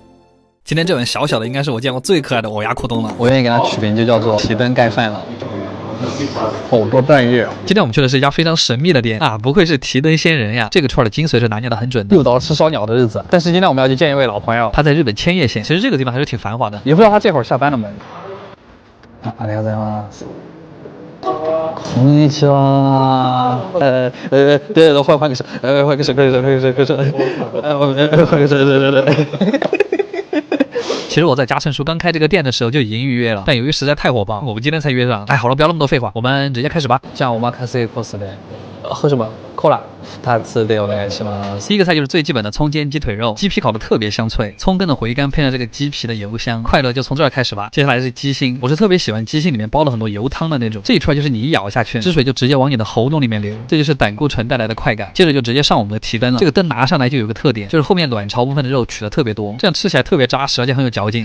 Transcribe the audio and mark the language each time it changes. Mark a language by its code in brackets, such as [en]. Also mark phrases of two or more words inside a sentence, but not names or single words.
[zh] 今天这碗小小的应该是我见过最可爱的藕芽裤冬了。我愿意给它取名就叫做提灯盖饭了。好多蛋液。今天我们去的是一家非常神秘的店啊，不愧是提灯仙人呀！这个串的精髓是拿捏的很准的。又到了吃烧鸟的日子，但是今天我们要去见一位老朋友，他在日本千叶县，其实这个地方还是挺繁华的，也不知道他这会儿下班了没。 [ja] ありがとうございます。こんにちは。 [zh] 对，换个手，换个手，其实我在嘉诚书刚开这个店的时候就已经预约了，但由于实在太火爆，我们今天才约上。哎，好了，不要那么多废话，我们直接开始吧。 [ja] じゃあお任せコースで。 [zh] 喝什么？ [ja] コーラ。2つでお願いします。 [zh] 第一个菜就是最基本的葱煎鸡腿肉，鸡皮烤的特别香脆，葱根的回甘配上这个鸡皮的油香，快乐就从这儿开始吧。接下来是鸡心，我是特别喜欢鸡心里面包了很多油汤的那种，这一串就是你一咬下去，汁水就直接往你的喉咙里面流，这就是胆固醇带来的快感。接着就直接上我们的提灯了，这个灯拿上来就有个特点，就是后面卵巢部分的肉取的特别多，这样吃起来特别扎实，而且很有嚼劲。